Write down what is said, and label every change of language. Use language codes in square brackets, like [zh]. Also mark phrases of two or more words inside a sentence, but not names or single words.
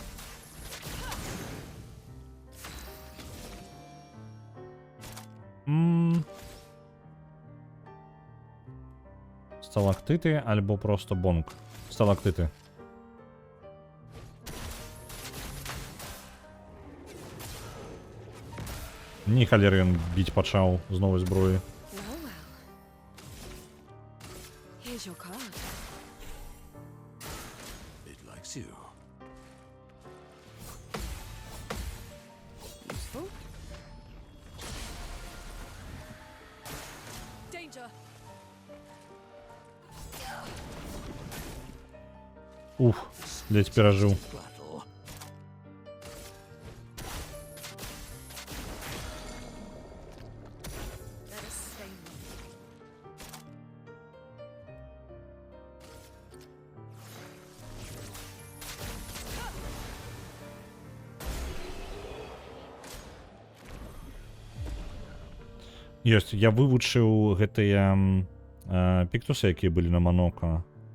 [be] Сталактиты альбо просто бонг. Сталактиты. Ні халеры ён біць пачаў з новай зброі. [en] Well, well. Here's your card. It likes you. Useful. Danger. [be] Уф, ледь перажыў. [en] Battle. Let us stain them. [be] Ёсць, я вывучыў гэтыя піктусы, якія былі на Манока.